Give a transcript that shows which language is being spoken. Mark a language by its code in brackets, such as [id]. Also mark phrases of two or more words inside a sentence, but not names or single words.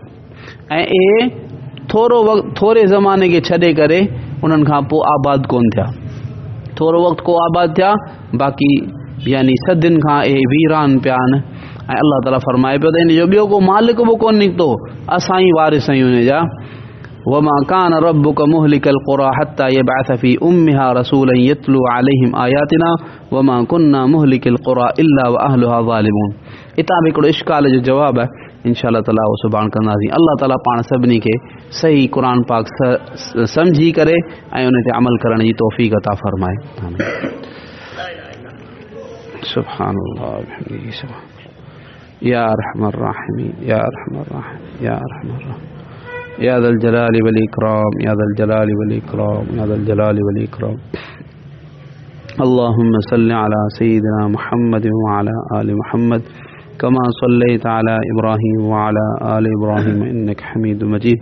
[sd] ऐं इहे थोरे ज़माने खे छॾे करे उन्हनि खां पोइ आबाद कोन थिया। थोरो वक़्तु को आबाद थिया, बाक़ी यानी सदियुनि खां इहे वीरान पिया आहिनि। ऐं अल्लाह ताला फरमाए पियो त इन जो ॿियो को मालिक बि कोन निकितो, असां ई वारिस आहियूं इन जा। [ar] وما كان ربك مهلك القرى حتى يبعث في أمها رسولا يتلو عليهم آياتنا وما كنا مهلكي القرى إلا وأهلها ظالمون. [sd] इतां बि हिकिड़ो इश्काल जो जवाब आहे, [ar] إن شاء الله تعالى [sd] उहो सुभाणे कंदासीं। अल्लाह ताला पाण सभिनी खे सही क़ुर पाक सम्झी करे ऐं उन ते अमल करण जी तौफ़ीक़ अता फरमाए। [ar] سبحان الله يا أرحم الراحمين يا أرحم الراحمين يا أرحم الراحمين يا ذا الجلال والإكرام يا ذا الجلال والإكرام يا ذا الجلال والإكرام या ज़ल जलाली वल इकराम या ज़ल जलाली वल इकराम। اللهم صل على سيدنا محمد وعلى آل محمد كما صليت على إبراهيم وعلى آل إبراهيم إنك حميد مجيد.